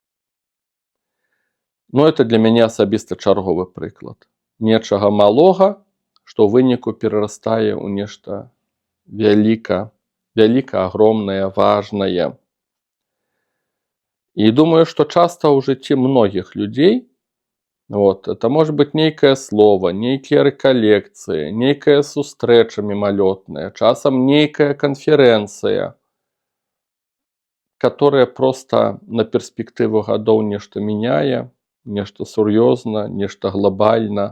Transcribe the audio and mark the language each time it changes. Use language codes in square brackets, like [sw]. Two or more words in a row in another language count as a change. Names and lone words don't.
[be] Это для мяне асабіста чарговы прыклад. Нечага малога, што ў выніку перарастае ў нешта вяліка, агромнае, важнае. І думаю, што часта ў жыцці многіх людзей [ru] это может быть [be] нейкае слово, нейкія рэкалекцыі, нейкая сустрэча мімалётная, часам нейкая канферэнцыя, которая проста на перспектыву гадоў нешта мяняе, нешта сур'ёзна, нешта глобальна.